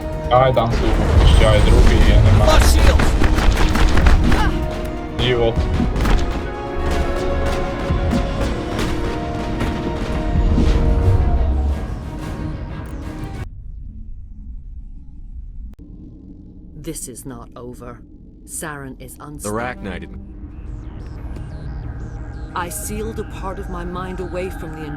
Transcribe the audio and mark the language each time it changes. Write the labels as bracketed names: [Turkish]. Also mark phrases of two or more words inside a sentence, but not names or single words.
[Slovak] Aj tam sú ešte aj druhý, ja nemám život. [English] This is not over. Saren is The unstable. Arachnite. I sealed a part of my mind away from the